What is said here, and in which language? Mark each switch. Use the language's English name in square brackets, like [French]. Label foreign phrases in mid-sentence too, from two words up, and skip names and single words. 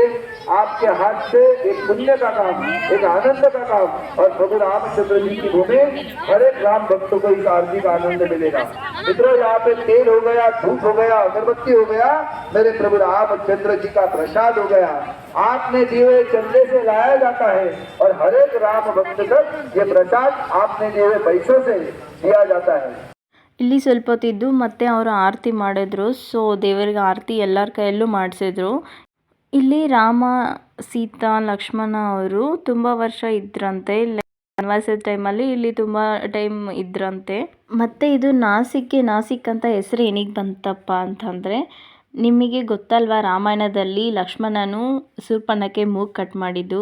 [Hindi] आपके हाथ से एक पुण्य का काम, एक आनंद का काम, और प्रभु रामचंद्र जी की भूमि हर एक राम भक्त को इस आरती का आनंद मिलेगा। मित्रों, यहाँ पे तेल हो गया, धूप हो गया, अगरबत्ती हो गया, मेरे प्रभु रामचंद्र जी का प्रसाद हो गया। आपने दिए हुए चंदे से लाया जाता है और हर एक राम भक्त तक ये प्रसाद आपने दिए हुए पैसों से दिया जाता है। [Kannada] ಇಲ್ಲಿ ಸ್ವಲ್ಪ ಹೊತ್ತಿದ್ದು ಮತ್ತೆ ಅವರು ಆರತಿ ಮಾಡಿದ್ರು. ಸೊ ದೇವರಿಗೆ ಆರತಿ ಎಲ್ಲರ ಕೈಯಲ್ಲೂ ಮಾಡಿಸಿದ್ರು. ಇಲ್ಲಿ ರಾಮ, ಸೀತಾ, ಲಕ್ಷ್ಮಣ ಅವರು ತುಂಬ ವರ್ಷ ಇದ್ರಂತೆ. ವನವಾಸದ ಟೈಮಲ್ಲಿ ಇಲ್ಲಿ ತುಂಬ ಟೈಮ್ ಇದ್ರಂತೆ. ಮತ್ತು ಇದು ನಾಸಿಕ್ ಅಂತ ಹೆಸರು ಏನಿಗೆ ಬಂತಪ್ಪ ಅಂತಂದರೆ, ನಿಮಗೆ ಗೊತ್ತಲ್ವಾ ರಾಮಾಯಣದಲ್ಲಿ ಲಕ್ಷ್ಮಣನು ಶೂರ್ಪಣಖೆ ಮೂಗು ಕಟ್ ಮಾಡಿದ್ದು.